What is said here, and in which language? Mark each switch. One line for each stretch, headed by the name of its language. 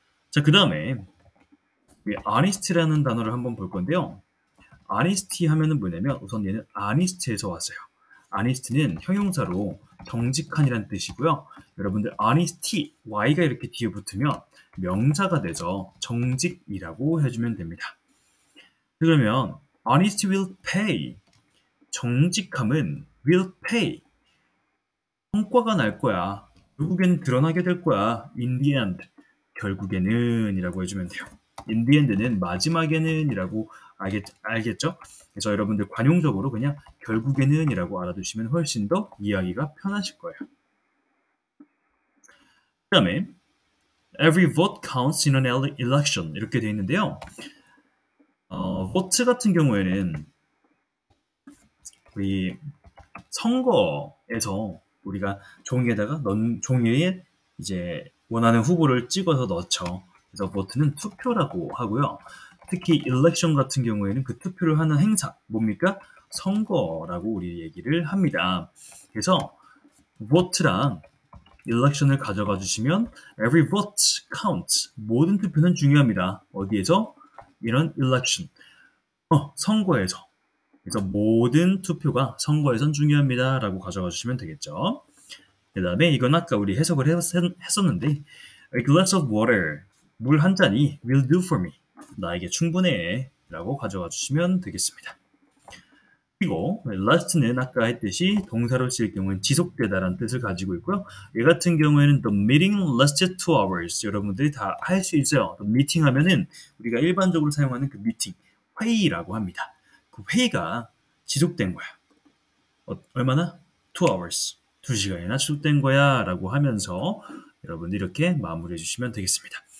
Korean: 자, 그 다음에 honest라는 단어를 한번 볼 건데요. honesty 하면은 뭐냐면 우선 얘는 honest에서 왔어요. honest는 형용사로 정직한이라는 뜻이고요. 여러분들 honesty, y가 이렇게 뒤에 붙으면 명사가 되죠. 정직이라고 해주면 됩니다. 그러면
English: honesty will pay.
Korean: 정직함은
English: will pay.
Korean: 성과가 날 거야. 결국엔 드러나게 될 거야.
English: in the end.
Korean: 결국에는 이라고 해주면 돼요.
English: in the end
Korean: 는 마지막에는 이라고 알겠죠? 그래서 여러분들 관용적으로 그냥 결국에는 이라고 알아두시면 훨씬 더 이해하기가 편하실 거예요. 그 다음에
English: every vote counts in an election
Korean: 이렇게 되어 있는데요. vote 같은 경우에는 우리 선거에서 우리가 종이에다가 종이에 이제 원하는 후보를 찍어서 넣죠. 그래서 vote는 투표라고 하고요. 특히 election 같은 경우에는 그 투표를 하는 행사, 뭡니까? 선거라고 우리 얘기를 합니다. 그래서 vote랑 election을 가져가 주시면
English: every vote counts.
Korean: 모든 투표는 중요합니다. 어디에서? 이런 election. 선거에서. 그래서 모든 투표가 선거에선 중요합니다. 라고 가져가 주시면 되겠죠. 그 다음에 이건 아까 우리 해석을 했었는데
English: A glass of water.
Korean: 물 한 잔이
English: will do for me.
Korean: 나에게 충분해. 라고 가져가 주시면 되겠습니다. 그리고 last는 아까 했듯이 동사로 쓰일 경우는 지속되다라는 뜻을 가지고 있고요. 얘 같은 경우에는
English: the meeting lasted 2 hours.
Korean: 여러분들이 다 할 수 있어요. meeting 하면은 우리가 일반적으로 사용하는 그 meeting, 회의라고 합니다. 그 회의가 지속된 거야. 얼마나? 2 hours. 2시간이나 지속된 거야 라고 하면서 여러분들 이렇게 마무리해 주시면 되겠습니다.